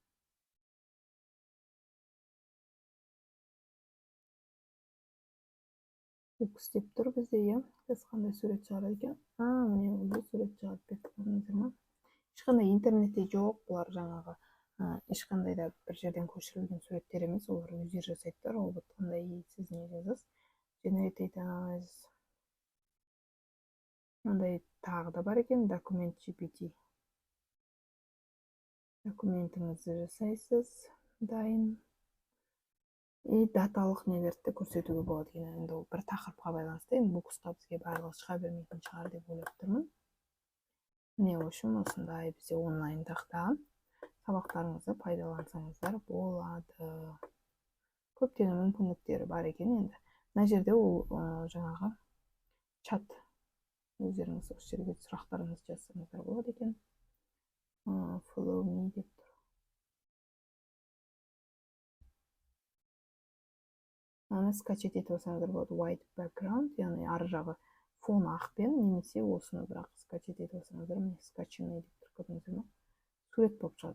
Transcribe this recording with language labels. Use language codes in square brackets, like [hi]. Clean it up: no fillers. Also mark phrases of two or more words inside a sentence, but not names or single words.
[kk] Букс деп тұр бізде, қандай сурет шығарады екен. Міне бұл сурет шығарып берді. Ешқандай интернетте жоқ, бұлар жаңағы ешқандай да бір жерден көшірілген суреттер емес, олар өздері жасайды. Робот қандай сіз не жазасыз? [en] Generated analysis. [kk] Мынандай тағы да бар екен, Document GPT. Документіңізді жасайсыз, дайын. И даталық нелерді көрсетуге болады екен. Енді ол бір тақырыпқа байланысты, енді бұл құсқа бізге барлығы шыға бермейтін шығар деп ойлап тұрмын. Не үшін осындай бізде онлайндақта сабақтарыңызды пайдалансаңыздар болады. Көптеген мүмкіндіктері бар екен енді. Мына жерде ол жаңағы чат. Өздеріңіз осы жерге сұрақтарыңызды жазсаңыздар болады екен. [en] Follow me [kk] деп тұр. Аны скачать етіп алсаңыздар болады. [en] White background, [kk] яғни ары жағы фон ақпен, немесе осыны бірақ скачать етіп алсаңыздар, міне скачанный деп тұр, көрдіңіздер ме? Сурет болып шығады.